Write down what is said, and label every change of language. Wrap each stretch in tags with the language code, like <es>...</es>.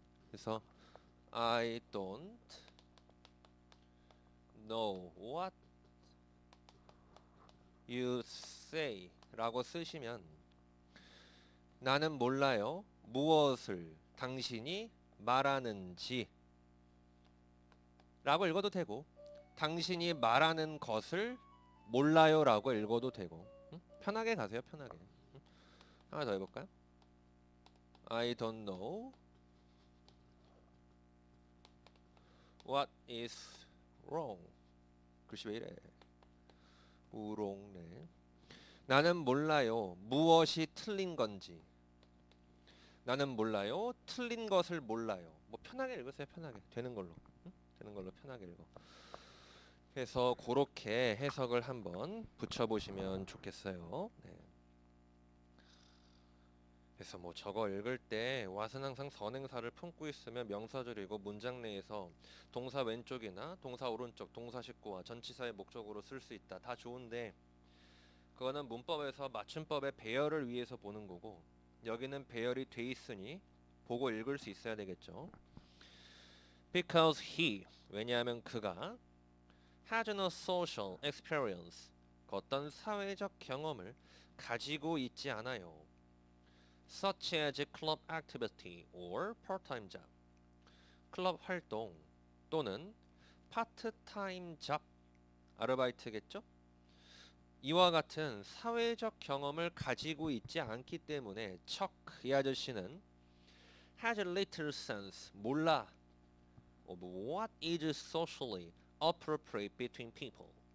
<ko>그래서</ko> <en>I don't know what you say</en> <ko>라고 쓰시면 나는 몰라요 무엇을 당신이 말하는지 라고 읽어도 되고 당신이 말하는 것을 몰라요 라고 읽어도 되고 응? 편하게 가세요. 편하게. 응? 하나 더 해볼까요?</ko> <en>I don't know what is wrong.</en> <ko>글씨 왜 이래? 우롱네. 나는 몰라요 무엇이 틀린 건지. 나는 몰라요 틀린 것을 몰라요. 뭐 편하게 읽으세요. 편하게 되는 걸로. 응? 되는 걸로 편하게 읽어. 그래서 그렇게 해석을 한번 붙여보시면 좋겠어요. 네. 그래서 뭐 저거 읽을 때 what은 항상 선행사를 품고 있으면 명사절이고 문장 내에서 동사 왼쪽이나 동사 오른쪽, 동사 식구와 전치사의 목적으로 쓸 수 있다. 다 좋은데 그거는 문법에서 맞춤법의 배열을 위해서 보는 거고 여기는 배열이 돼 있으니 보고 읽을 수 있어야 되겠죠.</ko> <en>Because he,</en> <ko>왜냐하면 그가</ko> <en>has no social experience,</en> <ko>어떤 사회적 경험을 가지고 있지 않아요.</ko> <en>Such as club activity or part-time job.</en> <ko>클럽 활동 또는 파트타임 잡, 아르바이트겠죠? 이와 같은 사회적 경험을 가지고 있지 않기 때문에 척 이 아저씨는</ko> <en>has little sense,</en> <ko>몰라</ko> <en>of what is socially appropriate between people.</en>